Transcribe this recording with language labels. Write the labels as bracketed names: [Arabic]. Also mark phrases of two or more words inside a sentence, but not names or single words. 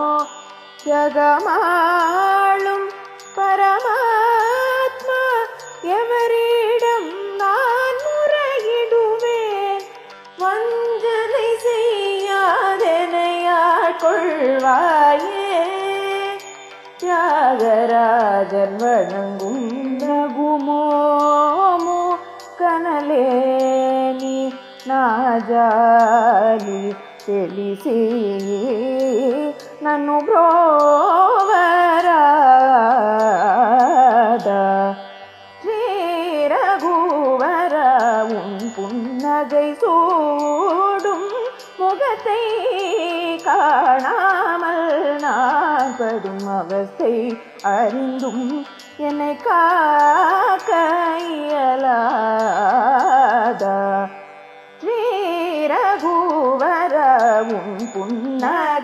[Tamil] ஜகமாளும் பரமாத்மா எவரிடம் நான் முறையிடுவேன் வஞ்சனை செய்யாதெனையாள் கொள்வாயே தியாகராஜன் வணங்கும் నగుమోము [Telugu] కనలేని నా జాలి తెలిసి నన్ను బ్రోవరాదా శ్రీ రఘువர [Tamil] உன் புன்னகை சூடும் முகத்தை காணாமல் நான் படும் அவஸ்தை அறிந்தும் என்னை காக்க இயலாதா ஸ்ரீ ரகுவர உன் புன்ன